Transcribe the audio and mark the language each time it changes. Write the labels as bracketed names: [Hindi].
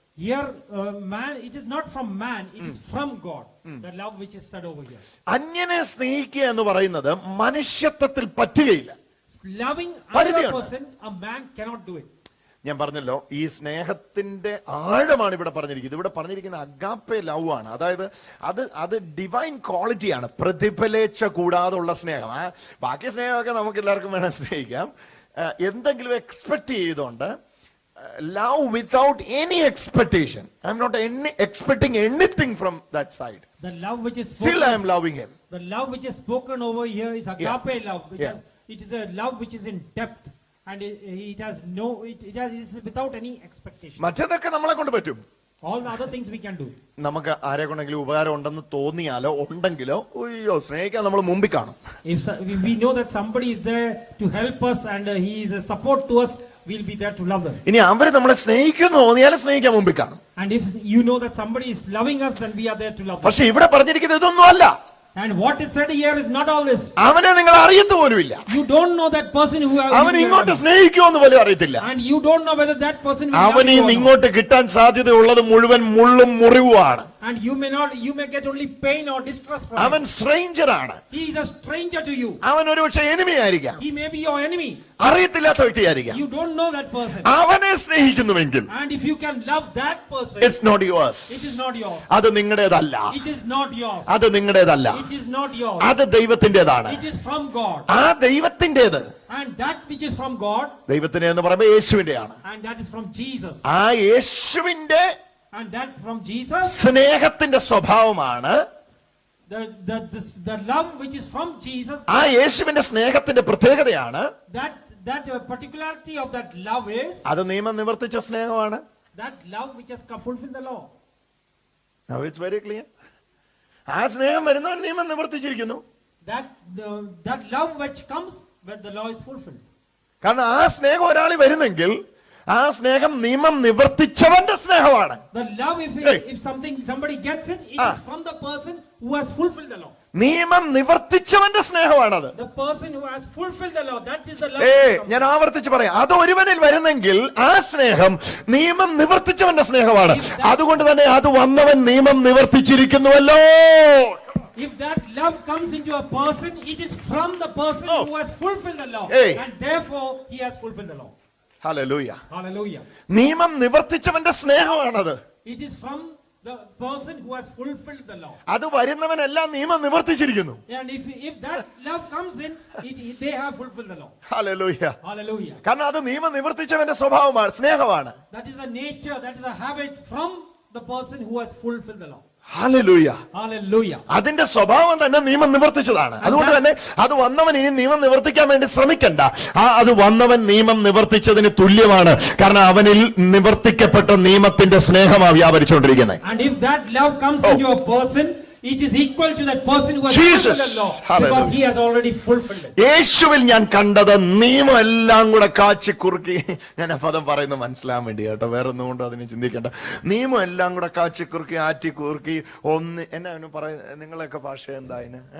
[English] Here, man, it is not from man, it is from God. The love which is said over here. [Malayalam] അന്യനെ സ്നേഹിക്കുക എന്ന് പറയുന്നത് മനുഷ്യത്വത്തിൽ പറ്റുകയില്ല. [English] Loving another person, a man cannot do it. [Malayalam] ഞാൻ പറഞ്ഞല്ലോ, ഈ സ്നേഹത്തിന്റെ ആഴമാണ് ഇവിടെ പറഞ്ഞിരിക്കുന്നത്. ഇവിടെ പറഞ്ഞിരിക്കുന്ന അഗാപ്പെ ലവ് ആണ്. അതായത് അത് ഡിവൈൻ ക്വാളിറ്റിയാണ്, പ്രതിഫലേച്ഛ കൂടാതെ ഉള്ള സ്നേഹം. ബാക്കി സ്നേഹമൊക്കെ നമുക്ക് എല്ലാവർക്കും വേണം സ്നേഹിക്കാം. എന്തെങ്കിലും എക്സ്പെക്ട് ചെയ്തുകൊണ്ട്, [English] love without any expectation. I am not expecting anything from that side. The love which is Still I am loving him. The love which is spoken over here is agape love. It is a love which is in depth, and it is without any expectation. [Malayalam] മറ്റേതൊക്കെ നമ്മളെ കൊണ്ട് പറ്റും. [English] All the other things we can do. [Malayalam] നമുക്ക് ആരെ കൊണ്ടെങ്കിലും ഉപകാരം ഉണ്ടെന്ന് തോന്നിയാലോ ഉണ്ടെങ്കിലോ അയ്യോ സ്നേഹിക്കാൻ നമ്മൾ മുമ്പിൽ കാണും. [English] If we know that somebody is there to help us and he is a support to us, we'll be there to love them. [Malayalam] ഇനി അവര് നമ്മളെ സ്നേഹിക്കുന്നു തോന്നിയാലും സ്നേഹിക്കാൻ മുമ്പിൽ കാണും. [English] And if you know that somebody is loving us, then we are there to love them. [Malayalam] പക്ഷെ ഇവിടെ പറഞ്ഞിരിക്കുന്നത് ഇതൊന്നും അല്ല. [English] And what is said here is not all this. [Malayalam] അവനെ നിങ്ങൾ അറിയത്തു പോലുമില്ല. [English] You don't know that person who [Malayalam] അവൻ ഇങ്ങോട്ട് സ്നേഹിക്കുമെന്ന് പോലും അറിയത്തില്ല. [English] And you don't know whether that person will [Malayalam] അവന് ഇങ്ങോട്ട് കിട്ടാൻ സാധ്യതയുള്ളത് മുഴുവൻ മുള്ളും മുറിവുമാണ്. [English] And you may get only pain or distress from [Malayalam] അവൻ [English] him. [Malayalam] സ്ട്രേഞ്ചർ ആണ്. [English] He is a stranger to you. [Malayalam] അവൻ ഒരുപക്ഷെ എനിമി ആയിരിക്കാം. [English] He may be your enemy. [Malayalam] അറിയത്തില്ലാത്ത വ്യക്തിയായിരിക്കാം. [English] You don't know that person. [Malayalam] അവനെ സ്നേഹിക്കുന്നുവെങ്കിൽ [English] And if you can love that person, it's not yours. it is not yours. [Malayalam] അത് നിങ്ങളുടേതല്ല. [English] It is not yours. [Malayalam] അത് നിങ്ങളുടേതല്ല. [English] It is not yours. [Malayalam] അത് ദൈവത്തിന്റേതാണ്. [English] It is from God. [Malayalam] ആ ദൈവത്തിന്റേത്, [English] And that which is from God, [Malayalam] ദൈവത്തിന്റെ എന്ന് പറയുമ്പോൾ യേശുവിന്റെയാണ്. [English] and that is from Jesus. [Malayalam] ആ യേശുവിന്റെ [English] And that from Jesus, [Malayalam] സ്നേഹത്തിന്റെ സ്വഭാവമാണ്. [English] the love which is from Jesus, [Malayalam] ആ യേശുവിന്റെ സ്നേഹത്തിന്റെ പ്രത്യേകതയാണ്. [English] that particularity of that love is [Malayalam] അത് നിയമം നിവർത്തിച്ച സ്നേഹമാണ്. [English] that love which has fulfilled the law. Now it's very clear. [Malayalam] ആ സ്നേഹം വരുന്നവൻ നിയമം നിവർത്തിച്ചിരിക്കുന്നു. [English] That love which comes when the law is fulfilled. [Malayalam] കാരണം ആ സ്നേഹം ഒരാളിൽ വരുന്നെങ്കിൽ ആ സ്നേഹം നിയമം നിവർത്തിച്ചവന്റെ സ്നേഹമാണ്. [English] The love, if somebody gets it, it is from the person who has fulfilled the law. [Malayalam] നിയമം നിവർത്തിച്ചവന്റെ സ്നേഹമാണത്. [English] The person who has fulfilled the law, that is the love. [Malayalam] ഞാൻ ആവർത്തിച്ച് പറയാം, അത് ഒരുവനിൽ വരുന്നെങ്കിൽ ആ സ്നേഹം നിയമം നിവർത്തിച്ചവന്റെ സ്നേഹമാണ്. അതുകൊണ്ട് തന്നെ അത് വന്നവൻ നിയമം നിവർത്തിച്ചിരിക്കുന്നുവല്ലോ. [English] If that love comes into a person, it is from the person who has fulfilled the law, and therefore he has fulfilled the law. [Malayalam] Hallelujah. [English] Hallelujah. [Malayalam] നിയമം നിവർത്തിച്ചവന്റെ സ്നേഹമാണത്. [English] It is from The person who has fulfilled the law. [Malayalam] അത് വരുന്നവനെല്ലാം നിയമം നിവർത്തിച്ചിരിക്കുന്നു. [English] And if that love comes in, they have fulfilled the law. [Malayalam] Hallelujah. [English] Hallelujah. [Malayalam] കാരണം അത് നിയമം നിവർത്തിച്ചവന്റെ സ്വഭാവമാണ്, സ്നേഹമാണ്. [English] That is a nature, that is a habit from the person who has fulfilled the law. [Malayalam] Hallelujah. [English] Hallelujah. [Malayalam] അതിന്റെ സ്വഭാവം തന്നെ നിയമം നിവർത്തിച്ചതാണ്. അതുകൊണ്ട് തന്നെ അത് വന്നവൻ ഇനി നിയമം നിവർത്തിക്കാൻ വേണ്ടി ശ്രമിക്കണ്ട. അത് വന്നവൻ നിയമം നിവർത്തിച്ചതിന് തുല്യമാണ്. കാരണം അവനിൽ നിവർത്തിക്കപ്പെട്ട നിയമത്തിന്റെ സ്നേഹമാണ് വ്യാപരിച്ചുകൊണ്ടിരിക്കുന്നത്. [English] And if that love comes into a person, it is equal to that person who has Jesus. fulfilled the law, Hallelujah. because he has already fulfilled it. [Malayalam] യേശുവിൽ ഞാൻ കണ്ടത് നിയമം എല്ലാം കൂടെ കാച്ചി കുറുക്കി, ഞാൻ ആ പദം പറയുന്നത് മനസ്സിലാൻ വേണ്ടി കേട്ടോ, വേറെ ഒന്നും കൊണ്ട് അതിന് ചിന്തിക്കേണ്ട. നിയമം എല്ലാം കൂടെ കാച്ചി കുറുക്കി, ആറ്റി കുറുക്കി, ഒന്ന് എന്നാ പറയുന്നത്, നിങ്ങളൊക്കെ ഭാഷ എന്താ അതിന്?